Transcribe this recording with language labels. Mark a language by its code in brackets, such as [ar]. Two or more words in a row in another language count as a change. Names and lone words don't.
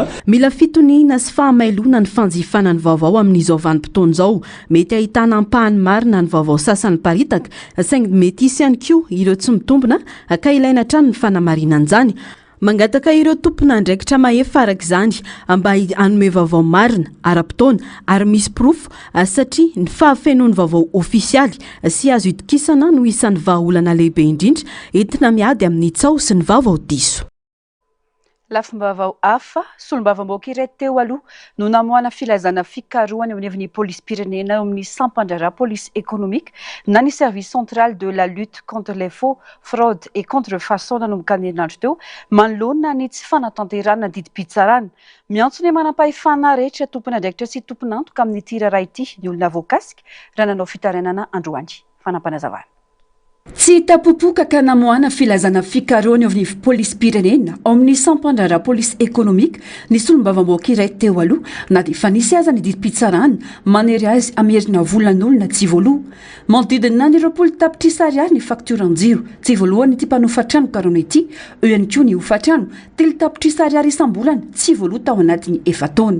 [mg] mila fitoniana sy fahamailona ny fanjifana ny vaovao amin'izao vanim-potoana izao mety ahitana ampahany marina ny vaovao sasany paritaka saingy mety isy ihany koa ireo tsy mitombona ka ilaina trano ny fanamarinan'izany mangataka ireo tompona ndraikitra mahefa araka izany mba hanome vaovao marina ara-potoana ary misy profo satria ny fahafenoan'ny vaovao ofisialy sy azo itokisana no isan'ny vahaolana lehibe indrindra entina miady amin'ny tsao sy ny vaovao diso lafim-baovao hafa solom-bavam-baoaka iray teo aloha no namoana filazana fikarohana eo anivon'ny polisy-pirenena eo amin'ny sampandrara polisy économique na ny [fr] service central de la lutte contre les faux fraudes et contrefaçon [mg] nanomboka ny herinandro teo manoloana ny tsy fanatanterana didim-pitsarana miantsony manam-pahefana rehetra tompona ndraikitra sy tompona antoka amin'ny tirara ity ny olona voakasika raha nanao fitarenana androany fanampanazavana tsy tapopoka ka namoana filazana fikarohana eo amin'ny polisy-pirenena ao amin'ny sampandrara polisy économique ny solom-bavam-baoaka iray teo aloha na dia efa nisy aza ny didim-pitsarana manery azy amerina volan'olona tsy voaloha manodidina ny roapolo tapitrisa ariary ny fakturan-jiro tsy voalohany ity mpanofatrano karona ity eo ihany koa ny hofatrano telo tapitrisa ariary isam-bolana tsy voaloha tao anatin'ny efataona